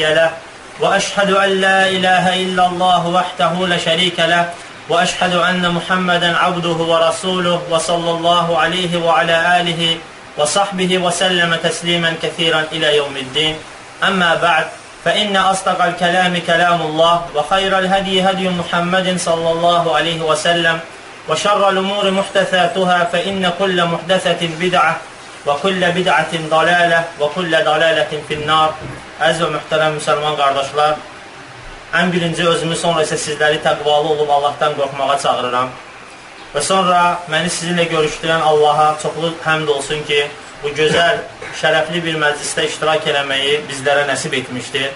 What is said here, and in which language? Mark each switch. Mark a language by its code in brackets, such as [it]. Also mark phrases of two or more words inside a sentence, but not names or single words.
[ar] له وأشهد أن لا إله إلا الله وحده لا شريك له وأشهد أن محمدا عبده ورسوله وصلى الله عليه وعلى آله وصحبه وسلم تسليما كثيرا إلى يوم الدين أما بعد فإن أصدق الكلام كلام الله وخير الهدي هدي محمد صلى الله عليه وسلم وشر الأمور محدثاتها فإن كل محدثة بدعة وكل بدعة ضلالة وكل ضلالة في النار. [az] Əziz və mühtərəm müsəlman qardaşlar, ən birinci özümü, sonra isə sizləri təqvalı olub Allahdan qorxmağa çağırıram. Və sonra məni sizinlə görüşdürən Allaha çoxlu həmd olsun ki, bu gözəl, şərəfli bir məclisdə iştirak eləməyi bizlərə nəsib etmişdir.